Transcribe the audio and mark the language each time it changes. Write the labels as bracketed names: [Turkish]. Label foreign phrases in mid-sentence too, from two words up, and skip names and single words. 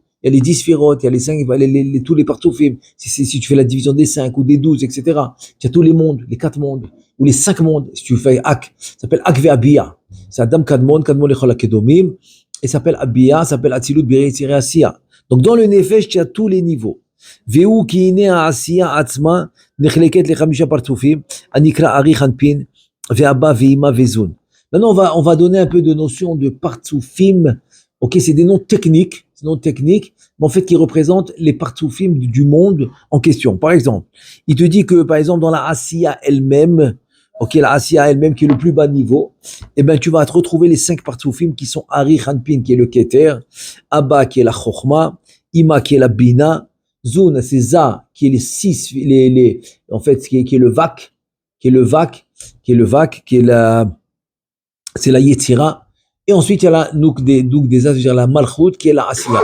[French] Il y a les 10 sphirotes, il y a les 5, tous les partsoufim. Si tu fais la division des 5 ou des 12, etc. Il y a tous les mondes, les 4 mondes, ou les 5 mondes. Si tu fais Ak, ça s'appelle [Hebrew] א"ק ואבי"ע. C'est אדם קדמון לכל הקדומים. [French] Et ça s'appelle Abiya, ça s'appelle [Hebrew] אצילות בריאה יצירה עשיה. [French] Donc dans le nefesh, tu as tous les niveaux. [Hebrew] והוא כי הנה העשיה עצמה נחלקת לחמשה פרצופים הנקראים אריך אנפין ואבא ואמא וזו"ן. [French] Maintenant, on va donner un peu de notion de partsufim. Ok, c'est des noms techniques, mais en fait qui représentent les partsufim du monde en question. Par exemple, il te dit que par exemple dans la asiya elle-même, ok, la asiya elle-même qui est le plus bas niveau, eh ben tu vas te retrouver les 5 partsufim qui sont [Hebrew] אריך אנפין [French] qui est le Keter, Abba qui est la Chokhma, Ima qui est la Bina, Zun c'est Za qui est les 6, en fait qui est le Vak, qui est c'est la Yetzira, et ensuite il y a la Nouk des As, c'est-à-dire la Malchut qui est la Asiya.